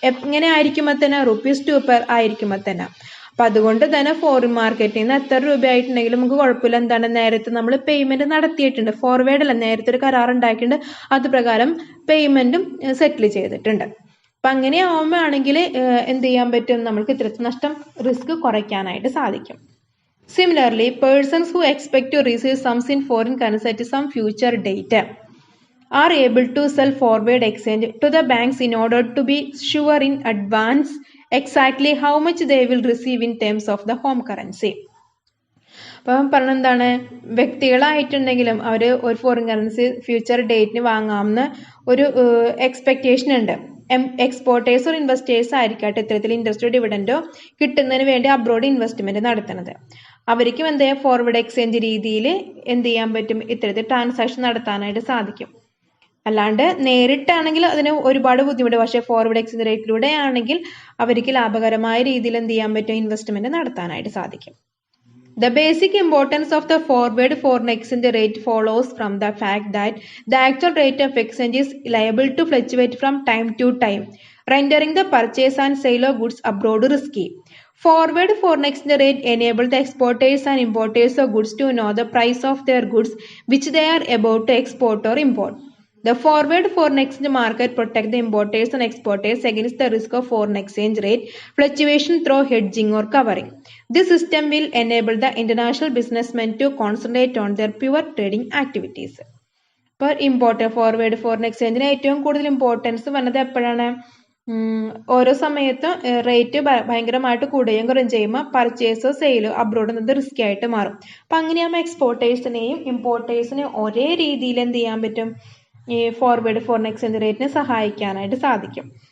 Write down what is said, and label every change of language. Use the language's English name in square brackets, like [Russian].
[Malayalam] എങ്ങനെ ആയിരിക്കുമ്പോൾ തന്നെ ₹2 ആയിരിക്കുമ്പോൾ തന്നെ. അപ്പം അതുകൊണ്ട് തന്നെ ഫോറിൻ മാർക്കറ്റിൽ നിന്ന് എത്ര രൂപയായിട്ടുണ്ടെങ്കിലും നമുക്ക് കുഴപ്പമില്ല. എന്താണ്, നേരത്തെ നമ്മൾ പേയ്മെന്റ് നടത്തിയിട്ടുണ്ട്, ഫോർവേഡ് അല്ല, നേരത്തെ ഒരു കരാർ ഉണ്ടാക്കിയിട്ടുണ്ട്, അത് പ്രകാരം പേയ്മെന്റും സെറ്റിൽ ചെയ്തിട്ടുണ്ട്. അപ്പം അങ്ങനെ ആവുകയാണെങ്കിൽ എന്ത് ചെയ്യാൻ പറ്റും, നമുക്ക് ഇത്തരത്തിൽ നഷ്ടം റിസ്ക് കുറയ്ക്കാനായിട്ട് സാധിക്കും. [English] Similarly, persons who expect to receive sums in foreign currency at some future date are able to sell forward exchange to the banks in order to be sure in advance exactly how much they will receive in terms of the home currency. [Malayalam] അപ്പം പറഞ്ഞെന്താണ്, വ്യക്തികളായിട്ടുണ്ടെങ്കിലും അവർ ഒരു foreign currency future ഡേറ്റിന് വാങ്ങാമെന്ന് ഒരു expectation ഉണ്ട്. Exporters or investors ആയിരിക്കട്ടെ ഇത്തരത്തിൽ ഇൻട്രസ്റ്റോ ഡിവിഡൻഡോ കിട്ടുന്നതിന് വേണ്ടി abroad investment നടത്തുന്നത്. അവർക്കും എന്ത് ചെയ്യാം, ഫോർവേഡ് എക്സ്ചേഞ്ച് രീതിയിൽ എന്ത് ചെയ്യാൻ പറ്റും, ഇത്തരത്തിൽ ട്രാൻസാക്ഷൻ നടത്താനായിട്ട് സാധിക്കും. അല്ലാണ്ട് നേരിട്ടാണെങ്കിൽ അതിന് ഒരുപാട് ബുദ്ധിമുട്ട്. പക്ഷേ ഫോർവേഡ് എക്സ്ചേഞ്ച് റേറ്റിലൂടെ ആണെങ്കിൽ അവർക്ക് ലാഭകരമായ രീതിയിൽ എന്ത് ചെയ്യാൻ പറ്റും, ഇൻവെസ്റ്റ്മെന്റ് നടത്താനായിട്ട് സാധിക്കും. [English] The basic importance of the forward foreign exchange rate follows from the fact that the actual rate of exchange is liable to fluctuate from time to time, rendering the purchase and sale of goods abroad risky. Forward foreign exchange rate enable the exporters and importers of goods to know the price of their goods which they are about to export or import. The forward foreign exchange market protects the importers and exporters against the risk of foreign exchange rate fluctuation through hedging or covering. This system will enable the international businessmen to concentrate on their pure trading activities. [Malayalam] ഇപ്പോൾ forward foreign എക്സ്ചേഞ്ചിന് ഏറ്റവും കൂടുതൽ importance വന്നത് എപ്പോഴാണ്, ഓരോ സമയത്തും rate ഭയങ്കരമായിട്ട് കൂടുകയും കുറയും ചെയ്യുമ്പോൾ പർച്ചേസോ സെയിലോ അബ്രോഡ് എന്നത് റിസ്കി ആയിട്ട് മാറും. അപ്പം അങ്ങനെയാകുമ്പോൾ എക്സ്പോർട്ടേഴ്സിനെയും ഇമ്പോർട്ടേഴ്സിനെയും ഒരേ രീതിയിൽ എന്ത് ചെയ്യാൻ പറ്റും, ഈ ഫോർവേഡ് ഫോറിൻ എക്സ്ചേഞ്ച് റേറ്റിനെ സഹായിക്കാനായിട്ട് സാധിക്കും.